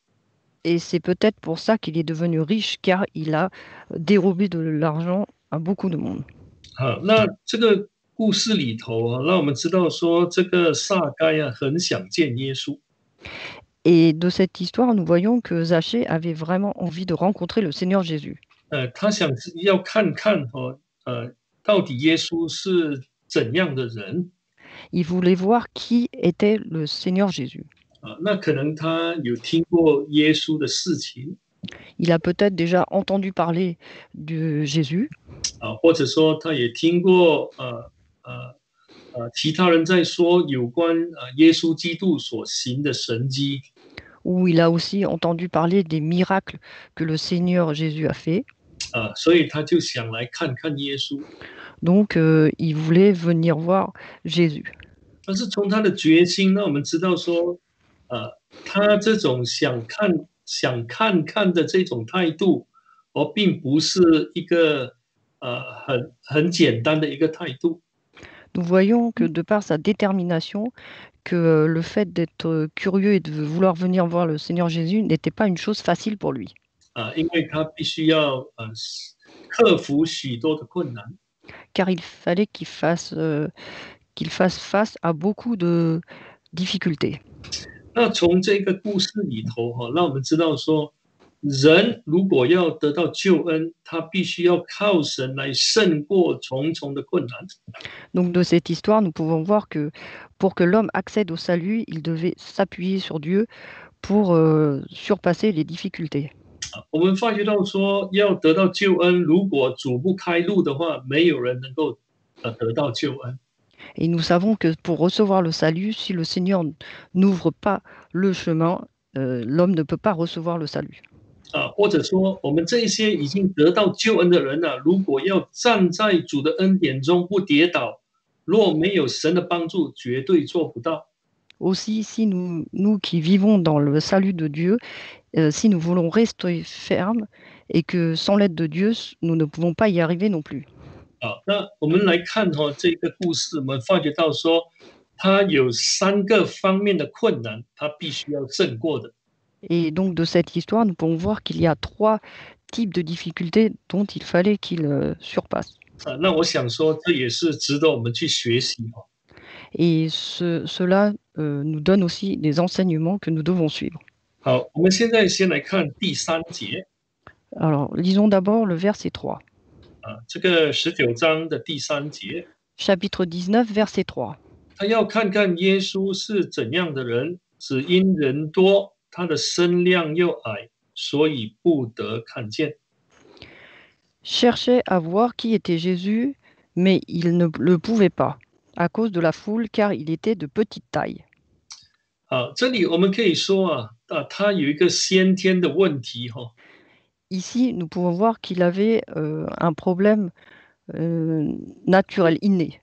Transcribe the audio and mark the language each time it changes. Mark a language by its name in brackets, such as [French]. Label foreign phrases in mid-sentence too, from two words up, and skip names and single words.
[French] Et c'est peut-être pour ça qu'il est devenu riche, car il a dérobé de l'argent à beaucoup de monde. [Chinese] 那这个故事里头啊，让我们知道说，这个撒该啊，很想见耶稣。 [French] Et de cette histoire, nous voyons que Zachée avait vraiment envie de rencontrer le Seigneur Jésus. [Chinese] 他想要看看到底耶稣是怎样的人。 [French] Il voulait voir qui était le Seigneur Jésus. [Chinese] 那可能他有听过耶稣的事情。 [French] Il a peut-être déjà entendu parler de Jésus, [Chinese] 或者说他也听过其他人在说有关耶稣基督所行的神迹。 [French] ou il a aussi entendu parler des miracles que le Seigneur Jésus a fait. [Chinese] 所以他就想来看看耶稣。 [French] Donc, il voulait venir voir Jésus. [Chinese] 但是从他的决心呢，我们知道说，他这种想看看的这种态度，并不是一个很简单的一个态度。 [French] Nous voyons que de par sa détermination, que le fait d'être curieux et de vouloir venir voir le Seigneur Jésus n'était pas une chose facile pour lui. [Chinese] 因为他必须要克服许多的困难。 [French] Car il fallait qu'il fasse face à beaucoup de difficultés. [Chinese] 那从这个故事里头让我们知道说，人如果要得到救恩，他必须要靠神来胜过重重的困难。 [French] Donc de cette histoire, nous pouvons voir que pour que l'homme accède au salut, il devait s'appuyer sur Dieu pour surpasser les difficultés. [Chinese] 我们发觉到说，要得到救恩，如果主不开路的话，没有人能够得到救恩。 [French] Et nous savons que pour recevoir le salut, si le Seigneur n'ouvre pas le chemin, l'homme ne peut pas recevoir le salut. [Chinese] 或者说，我们这一些已经得到救恩的人如果要站在主的恩典中不跌倒，若没有神的帮助，绝对做不到。 [French] Aussi, si nous qui vivons dans le salut de Dieu, si nous voulons rester fermes et que sans l'aide de Dieu, nous ne pouvons pas y arriver non plus. [Chinese] 那我们来看这个故事，我们发觉到说，他有3个方面的困难，他必须要胜过的。 [French] Et donc de cette histoire, nous pouvons voir qu'il y a 3 types de difficultés dont il fallait qu'il surpasse. [Chinese] 那我想说，这也是值得我们去学习。 [French] Et cela nous donne aussi des enseignements que nous devons suivre. [Chinese] 好，我们现在先来看第3节 [French] Alors, lisons d'abord le verset 3. [Chinese] 这个19章的第3节， [French] Chapitre 19, verset 3. [Chinese] 他要看看耶稣是怎样的人，只因人多，他的身量又矮，所以不得看见。 [French] Cherchait à voir qui était Jésus, mais il ne le pouvait pas, à cause de la foule, car il était de petite taille. [Chinese] 好，这里我们可以说他有一个先天的问题哈。 [French] Ici, nous pouvons voir qu'il avait un problème naturel, inné.